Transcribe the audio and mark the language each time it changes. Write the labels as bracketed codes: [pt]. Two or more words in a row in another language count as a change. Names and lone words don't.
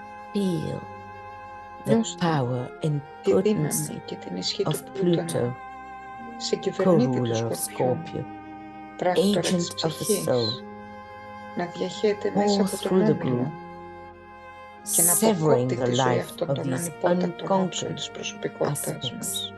[en] Feel the [el] Νιώστε [en] power and [el] τη [en] potency [el] δύναμη και την ισχύ του [en] of [el] Πλούτονα, [en] Pluto, [el] συγκυβερνήτη του [en] co-ruler of [el] Σκορπιού, [en] Scorpio, [el] πράκτορα της [en] agent of the [el] ψυχής, [en] soul, [el] να διαχέεται μέσα [en] all [el] από τον [en] through the [el] όμιλο [en] group, [el] και να [en] severing [el] αποκόπτει [en] the [el] τη ζωή [en] life [el] αυτών [en] of [el] των [en] these [el] ανυπότακτων άψεων [en] unconquered [el] της προσωπικότητας [en] aspects [el] μας.